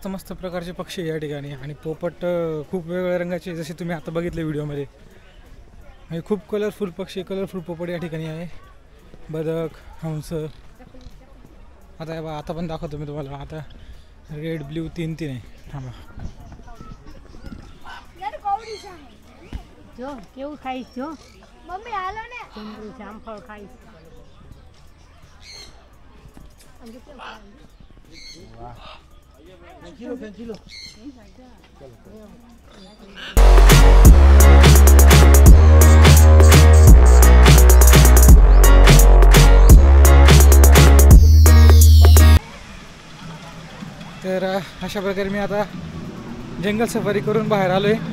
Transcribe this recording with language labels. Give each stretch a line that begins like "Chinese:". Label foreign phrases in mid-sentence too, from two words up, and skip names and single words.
Marathi: मस्त प्रकारचे पक्षी या ठिकाणी आणि पोपट खूप वेगवेगळ्या रंगाचे जसे तुम्ही आता बघितले व्हिडिओमध्ये. आणि खूप कलरफुल पक्षी कलरफुल पोपट या ठिकाणी आहे. बदक हंस आता पण दाखवतो मी तुम्हाला. आता
English: red blue
Marathi: तीन आहे. थांबा
Gujarati: જો કેવું ખાઈશ જો મમ્મી હાલો ને જામફળ ખાઈશ વાહ ખેંચી લો
Marathi: तर अशा प्रकारे मी आता जंगल सफारी करून बाहेर आलो आहे.